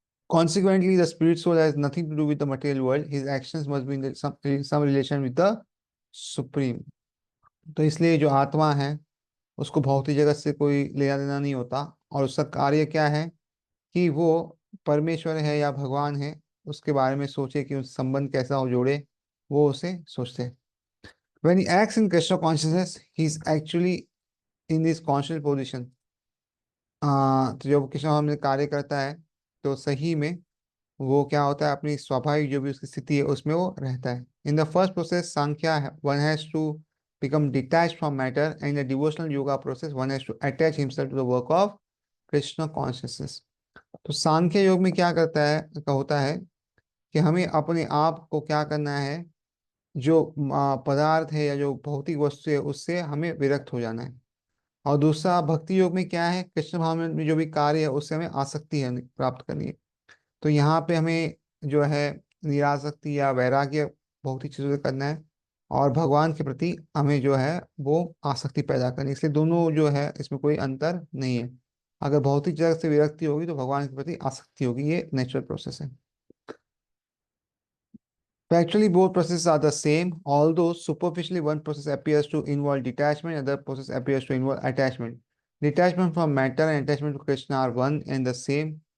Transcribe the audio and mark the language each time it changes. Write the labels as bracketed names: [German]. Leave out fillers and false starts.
[English] Consequently, the spirit soul has nothing to do with the material world. His actions must be in some relation with the supreme. [Hindi] तो इसलिए जो आत्मा है उसको भौतिक जगत से कोई लेना देना नहीं होता, और उसका कार्य क्या है कि वो परमेश्वर है या भगवान है उसके बारे में सोचे कि उस संबंध कैसा हो जोड़े, वो उसे सोचते हैं। [English] When he acts in Krishna consciousness, he is actually in this conscious position. [Hindi] तो जब कृष्ण हमने कार्य करता है तो सही में वो क्या होता है, अपनी स्वाभाविक जो भी उसकी स्थिति है उसमें वो रहता है। [English] In the first process Sankhya one has to become detach from matter, and the devotional yoga process one has to attach himself to the work of Krishna consciousness. [Hindi] तो सांख्य योग में क्या करता है का होता है कि हमें अपने आप को क्या करना है, जो पदार्थ है या जो भौतिक वस्तु है उससे हमें विरक्त हो जाना है। और दूसरा भक्ति योग में क्या है, कृष्ण भाव में जो भी कार्य है उससे हमें आसक्ति है प्राप्त करनी है। तो यहाँ पे हमें जो है निरासक्ति या वैराग्य भौतिक चीजों से करना है, और भगवान के प्रति हमें जो है वो आसक्ति पैदा करनी है। इसलिए दोनों जो है इसमें कोई अंतर नहीं है। अगर भौतिक जगत से विरक्ति होगी तो भगवान के प्रति आसक्ति होगी, ये नेचुरल प्रोसेस है। [English] Actually, both processes are the same, although superficially one process appears to involve detachment, other process appears to involve attachment. Detachment from matter and attachment to Krishna are one and the same.